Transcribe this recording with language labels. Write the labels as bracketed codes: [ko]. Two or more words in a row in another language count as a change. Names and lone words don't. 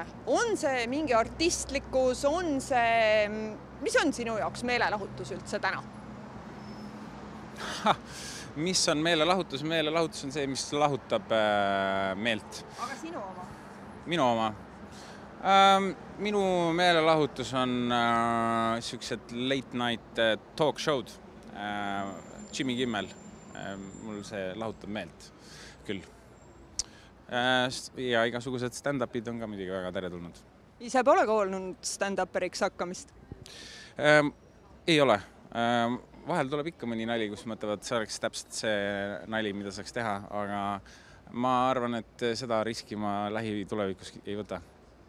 [et] On see mingi artistlikkus, on see, mis on sinu jaoks meelelahutus üldse täna? Mis on meelelahutus? Meelelahutus on see, mis lahutab meelt. Aga sinu oma? Minu oma? Minu meelelahutus on sellised [en] late night talk show'd. [et] Jimmy Kimmel. Mul see lahutab meelt küll. Ja igasugused stand-upid on ka midagi väga teretulnud. Ise pole olnud stand-uperiks hakkamist? Ei ole. Vahel tuleb ikka mõni nali, kus mõtlevad, see oleks täpselt see nali, mida saaks teha, aga ma arvan, et seda riski ma lähitulevikus ei võta.